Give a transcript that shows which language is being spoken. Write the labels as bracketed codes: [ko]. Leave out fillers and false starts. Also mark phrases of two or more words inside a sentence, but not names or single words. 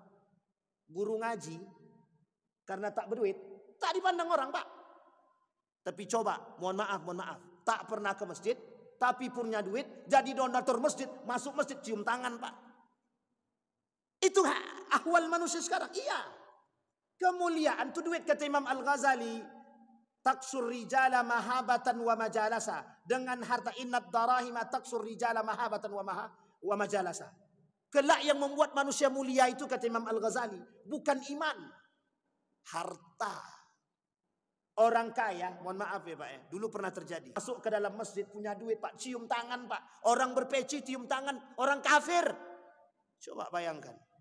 [id] Guru ngaji karena tak berduit, tak dipandang orang, Pak. Tapi coba, mohon maaf, tak pernah ke masjid, tapi punya duit, jadi donatur masjid, masuk masjid cium tangan, Pak. Itu ahwal manusia sekarang. Iya. Kemuliaan itu duit, kata Imam Al-Ghazali. [ar] تكسو الرجال مهابة ومجالسة. [id] Dengan harta, [ar] إن الدراهم تكسو الرجال مهابة ومجالسة. [id] Kelak yang membuat manusia mulia itu, kata Imam Al-Ghazali, bukan iman, harta. Orang kaya, mohon maaf ya Pak ya, dulu pernah terjadi. Masuk ke dalam masjid punya duit Pak, cium tangan Pak. Orang berpeci cium tangan, orang kafir. Coba bayangkan.